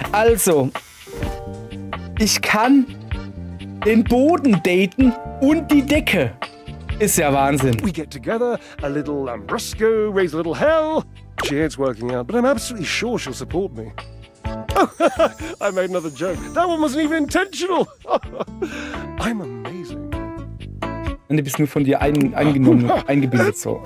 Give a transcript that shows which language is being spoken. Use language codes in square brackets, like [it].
[de] Also, ich kann den Boden daten und die Decke. Ist ja Wahnsinn. [en] We get together, a little Lambrusco, raise a little hell. She hates working out, but I'm absolutely sure she'll support me. Oh, I made another joke. That one wasn't even intentional. I'm amazing. [de] Und du bist nur von dir eingenommen, eingebildet so.